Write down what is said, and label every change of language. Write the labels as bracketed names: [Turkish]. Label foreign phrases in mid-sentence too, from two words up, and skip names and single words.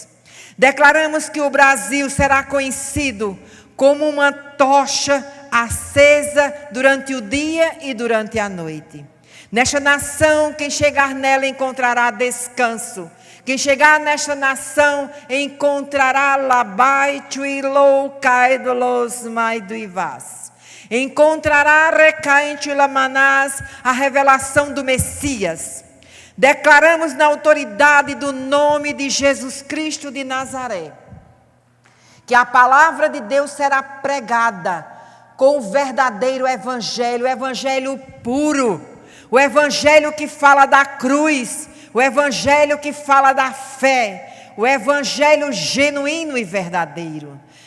[Portuguese] Declaramos que o Brasil será conhecido como uma tocha acesa durante o dia e durante a noite. Nesta nação, quem chegar nela encontrará descanso. Quem chegar nesta nação encontrará labai tuilo caidolos maiduivas. Encontrará recainte lamanás a revelação do Messias. Declaramos na autoridade do nome de Jesus Cristo de Nazaré, que a palavra de Deus será pregada com o verdadeiro evangelho, o evangelho puro, o evangelho que fala da cruz, o evangelho que fala da fé, o evangelho genuíno e verdadeiro.